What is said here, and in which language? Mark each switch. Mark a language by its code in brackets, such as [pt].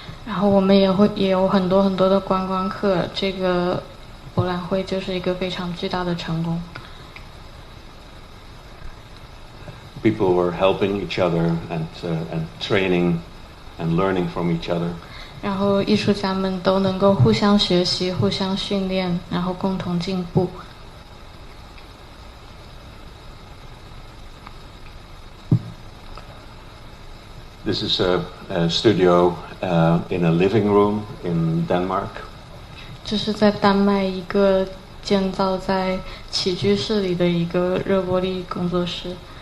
[zh] 然后我们也有很多的观光客，这个博览会就是一个非常巨大的成功。 [en] People were helping each other and training and learning from each other. [zh] 然后艺术家们都能够互相学习、互相训练，然后共同进步。 [en] This is a studio in a living room in Denmark. [zh] 这是在丹麦一个建造在起居室里的一个热玻璃工作室。